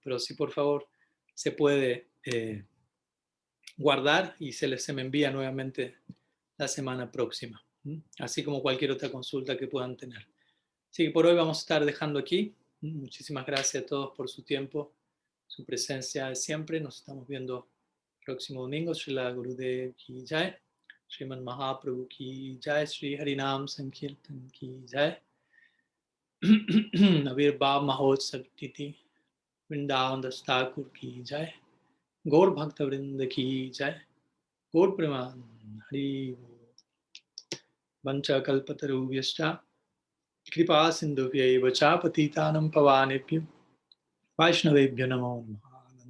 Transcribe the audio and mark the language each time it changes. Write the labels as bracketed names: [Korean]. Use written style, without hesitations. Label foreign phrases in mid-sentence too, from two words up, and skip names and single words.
[Spanish] Pero si por favor se puede guardar y se me envía nuevamente la semana próxima, así como cualquier otra consulta que puedan tener. Así que por hoy vamos a estar dejando aquí. Muchísimas gracias a todos por su tiempo, su presencia de siempre. Nos estamos viendo el próximo domingo. [Sanskrit] Srila Gurudev ki jai, Sriman Mahaprabhu ki jai, Sri Harinam Sankirtan ki jai, Avirbhav Mahotsav Titi, Vrindavan Das Thakur ki jai, Gaur Bhakta Vrinda ki jai, Gaur Preman Hari Vancha Kalpatarubhyascha कृपा सिंधुभ्यैव च पतितानं पावनेभ्यो वैष्णवेभ्यो नमो नमः।